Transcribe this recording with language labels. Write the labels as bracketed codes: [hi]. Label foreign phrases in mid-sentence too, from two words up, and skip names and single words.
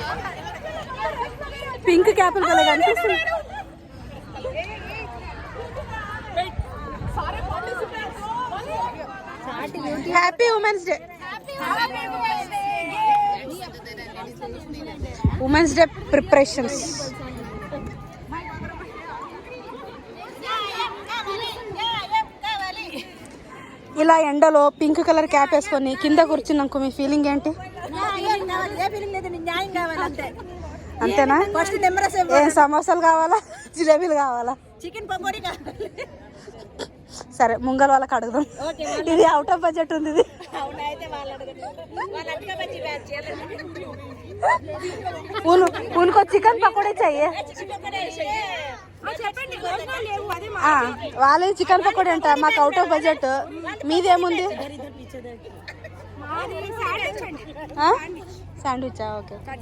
[en] Pink couple happy women's day. Women's day preparations. [te] ఇలా ఎండలో [en] pink colour cap [te] వేసుకొని కింద కూర్చుని నాకు మీ ఫీలింగ్ ఏంటి? అంతేనా? ఏం సమోసాలు కావాలా, జిలేబీలు కావాలా, చికెన్ పకోడీ కావాలి? సరే ముంగల్ వాళ్ళకి అడుగుదాం. ఇది [en] out of budget [te] ఉంది. [hi] ఇది उनको चिकन पकोड़े चाहिए. [te] వాళ్ళే చికెన్ పకోడీ అంట. మాకు [en] out of budget. [te] మీదేముంది? [kn] ಸ್ಯಾಂಡ್ವಿಚಾ? ಓಕೆ.